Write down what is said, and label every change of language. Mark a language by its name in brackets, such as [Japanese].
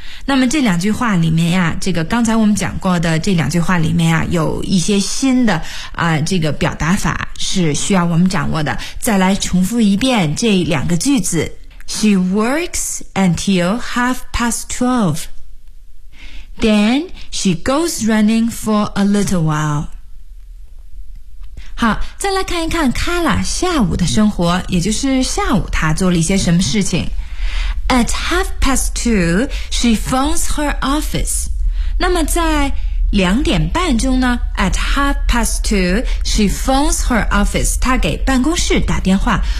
[Chinese] 那么这两句话里面呀、啊、这个刚才我们讲过的这两句话里面啊，有一些新的啊、这个表达法是需要我们掌握的。再来重复一遍这两个句子。 [English] She works until 12:30. Then she goes running for a little while. [Chinese] 好，再来看一看 Carla 下午的生活，也就是下午她做了一些什么事情。 [English] At 2:30, she phones her office. [Chinese] 那么在2:30中呢 , [English] at 2:30, she phones her office, [Chinese] 她给办公室打电话。